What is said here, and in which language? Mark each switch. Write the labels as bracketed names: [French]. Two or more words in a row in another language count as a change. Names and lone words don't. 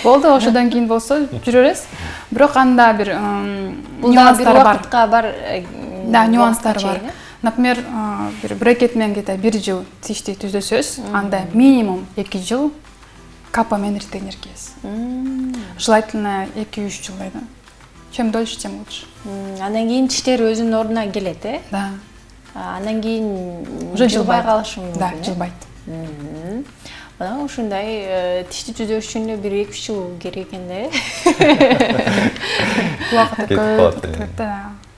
[Kyrgyz] Болду, ошодон кийин болсо жүрө бересиз. Бирок анда бир нюанстар бар. Да, нюанстар бар. Например, bir брекет менен где-то 1 жыл тишти түзөсөз, анда минимум 2 жыл капа менен ретейнер кийесиз. Желательно 2-3 жыл да. [Russian] Чем дольше, тем лучше. [Kyrgyz] Андан кийин тиштер өзүнүн ордуна келет, э? Да. Андан кийин Уже жылбай калышы мүмкүн. Да, жылбайт. Мына ушундай тишти түзөш үчүн бир 2-3 жыл керек экен да, э? Убакыт көп. Да.